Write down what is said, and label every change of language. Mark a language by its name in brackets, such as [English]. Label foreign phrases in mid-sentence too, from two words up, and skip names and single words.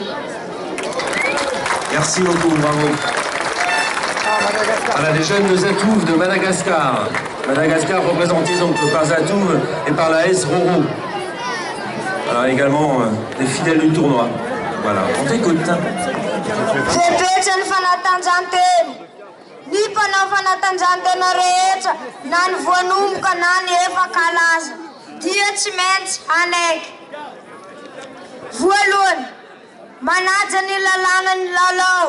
[French] Merci beaucoup, bravo. Voilà, les jeunes de Zatouf de Madagascar. Madagascar représenté donc par Zatouf et par la S Roro. Voilà, également des fidèles du tournoi. Voilà, on t'écoute. [Malagasy] Federation fanatanjahantena. Ny mpanao fanatanjahantena rehetra na ny voanomboka na ny efa kalaza dia tsy maintsy anaiky. Voalohany, manaja ny lalàna ny lalao.